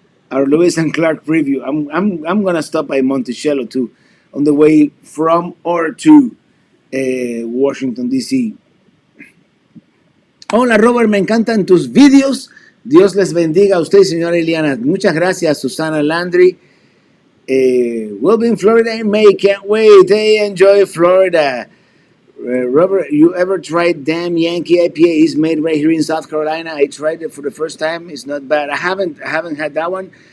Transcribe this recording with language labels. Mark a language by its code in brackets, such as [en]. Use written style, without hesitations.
[en] our Lewis and Clark preview. I'm gonna stop by Monticello too, on the way from or to Washington D.C. [es] Hola Robert, me encantan tus vídeos. Dios les bendiga a usted, señora Eliana. Muchas gracias, Susana Landry. [en] We'll be in Florida in May. Can't wait. Hey, enjoy Florida. Robert, you ever tried Damn Yankee IPA? It's made right here in South Carolina. I tried it for the first time. It's not bad. I haven't had that one.